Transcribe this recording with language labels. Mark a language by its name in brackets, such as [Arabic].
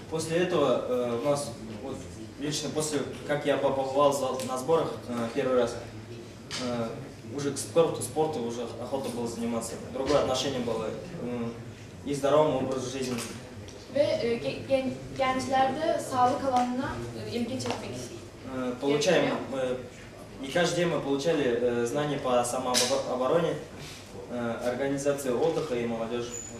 [Russian] После этого у нас, вот, лично после, как я побывал на сборах первый раз, уже к спорту уже охота было заниматься, другое отношение было и здоровому образу жизни. [Turkish] Ve gençlerde sağlık alanına ilgi çekmek [Russian] Получаем, и каждый день мы получали знания по самообороне, организации отдыха и молодежи.